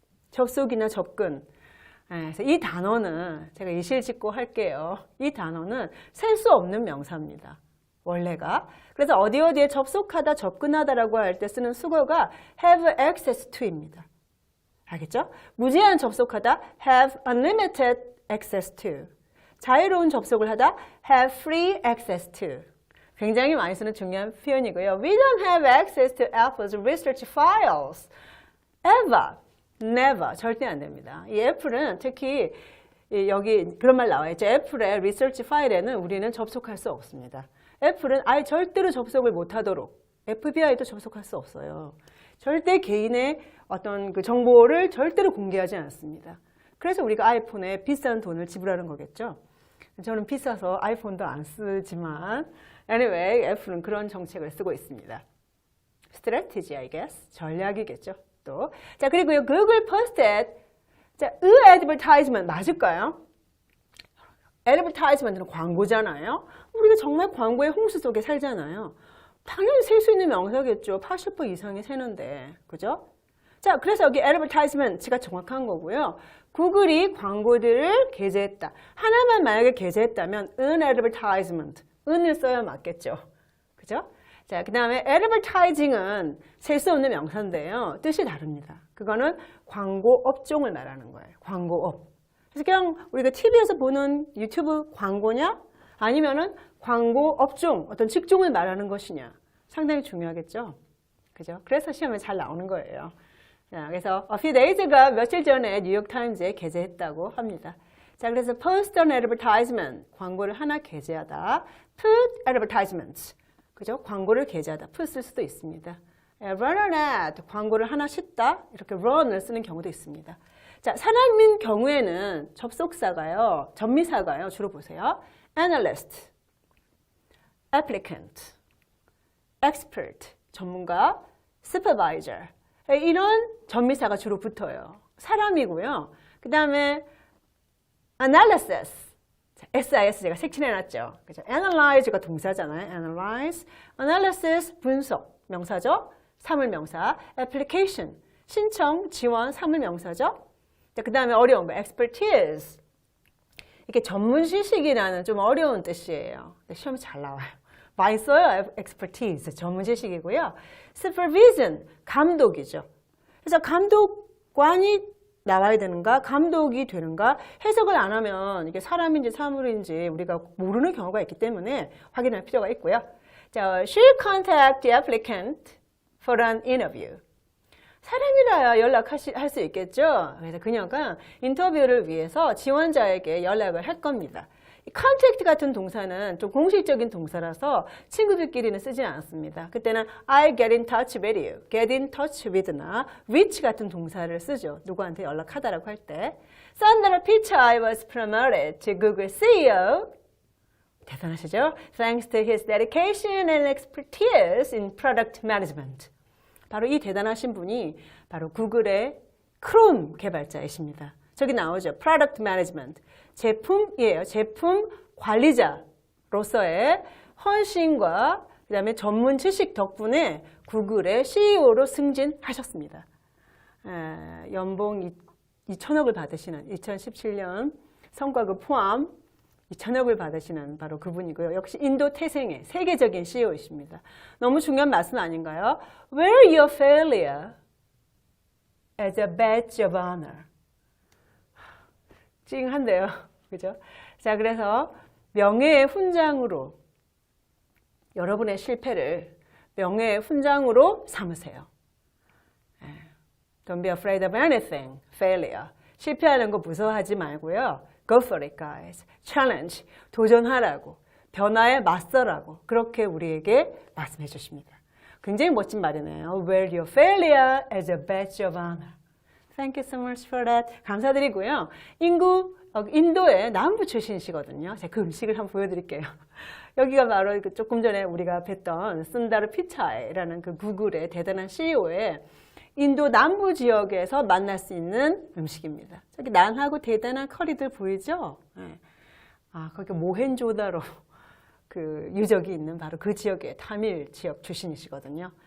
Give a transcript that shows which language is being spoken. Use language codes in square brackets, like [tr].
[ko] 접속이나 접근. 그래서 이 단어는 제가 이실직고 할게요. 이 단어는 셀 수 없는 명사입니다. 원래가. 그래서 어디에 접속하다, 접근하다라고 할 때 쓰는 수거가 have access to입니다. 알겠죠? 무제한 접속하다 [en] have unlimited access to. [ko] 자유로운 접속을 하다 [en] have free access to. [ko] 굉장히 많이 쓰는 중요한 표현이고요. [en] We don't have access to Apple's research files. [ko] ever, never 절대 안 됩니다. 이 애플은 특히 여기 그런 말 나와 있죠. 애플의 리서치 파일에는 우리는 접속할 수 없습니다. 애플은 아예 절대로 접속을 못하도록 FBI도 접속할 수 없어요. 절대 개인의 어떤 그 정보를 절대로 공개하지 않습니다. 그래서 우리가 아이폰에 비싼 돈을 지불하는 거겠죠. 저는 비싸서 아이폰도 안 쓰지만 anyway, 애플은 그런 정책을 쓰고 있습니다. [en] strategy, I guess. [ko] 전략이겠죠. 또. 자, 그리고요. [en] Google posted 자, advertisement 맞을까요? [ko] advertisement는 광고잖아요. 우리가 정말 광고의 홍수 속에 살잖아요. 당연히 셀 수 있는 명사겠죠. 80% 이상이 세는데. 그죠? 자, 그래서 여기 advertisement가 정확한 거고요. 구글이 광고들을 게재했다. 하나만 만약에 게재했다면 an advertisement, 은을 써야 맞겠죠. 그죠? 자, 그 다음에 advertising은 셀 수 없는 명사인데요. 뜻이 다릅니다. 그거는 광고 업종을 말하는 거예요. 광고업. 그래서 그냥 우리가 TV에서 보는 유튜브 광고냐? 아니면은 광고 업종, 어떤 직종을 말하는 것이냐? 상당히 중요하겠죠. 그죠? 그래서 시험에 잘 나오는 거예요. 자, 그래서 [en] a few days ago, [ko] 며칠 전에 뉴욕타임즈에 게재했다고 합니다. 자, 그래서 [en] post an advertisement, [ko] 광고를 하나 게재하다. [en] put advertisements, 그죠? [ko] 광고를 게재하다. put 쓸 수도 있습니다. [en] run an ad, [ko] 광고를 하나 싣다. 이렇게 run을 쓰는 경우도 있습니다. 자, 사람인 경우에는 접속사가요, 전미사가요, 주로 보세요. [en] analyst, applicant, expert, 전문가, supervisor. [ko] 이런 전미사가 주로 붙어요. 사람이고요. 그 다음에 analysis, SIS 제가 색칠해놨죠. 그죠? analyze가 동사잖아요. analyze, analysis, 분석, 명사죠. 사물명사, application, 신청, 지원, 사물명사죠. 그 다음에 어려운 거, expertise. 이게 전문 지식이라는 좀 어려운 뜻이에요. 시험이 잘 나와요. 많이 써요. expertise, 전문 지식이고요. supervision, 감독이죠. 그래서 감독관이 나와야 되는가, 감독이 되는가 해석을 안 하면 이게 사람인지 사물인지 우리가 모르는 경우가 있기 때문에 확인할 필요가 있고요. [en] 자, she'll contact the applicant for an interview. [ko] 사람이라야 연락할 수 있겠죠. 그래서 그녀가 인터뷰를 위해서 지원자에게 연락을 할 겁니다. contact 같은 동사는 좀 공식적인 동사라서 친구들끼리는 쓰지 않습니다. [en] 그때는 I get in touch with you, get in touch with나 with [ko] 같은 동사를 쓰죠. 누구한테 연락하다라고 할 때. [en] Sundar Pichai was promoted to Google CEO. [ko] 대단하시죠? [en] Thanks to his dedication and expertise in product management. [ko] 바로 이 대단하신 분이 바로 구글의 크롬 개발자이십니다. 저기 나오죠. Product Management. 제품이에요. 제품 관리자로서의 헌신과 그다음에 전문 지식 덕분에 구글의 CEO로 승진하셨습니다. 연봉 2천억을 받으시는 2017년 성과급 포함 2천억을 받으시는 바로 그분이고요. 역시 인도 태생의 세계적인 CEO이십니다. 너무 중요한 말씀 아닌가요? [en] Wear your failure as a badge of honor. [ko] 찡한데요. 그죠? 자, 그래서 명예의 훈장으로 여러분의 실패를 명예의 훈장으로 삼으세요. [en] Don't be afraid of anything, failure. [ko] 실패하는 거 무서워하지 말고요. [en] Go for it, guys. [ko] Challenge, 도전하라고, 변화에 맞서라고 그렇게 우리에게 말씀해 주십니다. 굉장히 멋진 말이네요. [en] Wear your failure as a badge of honor. Thank you so much for that. [ko] 감사드리고요. 인도의 남부 출신이시거든요. 제가 그 음식을 한번 보여드릴게요. 여기가 바로 조금 전에 우리가 뵀던 순다르 피차이라는 그 구글의 대단한 CEO의 인도 남부 지역에서 만날 수 있는 음식입니다. 저기 난하고 대단한 커리들 보이죠? 네. 거기 모헨조다로 그 유적이 있는 바로 그 지역의 타밀 지역 출신이시거든요.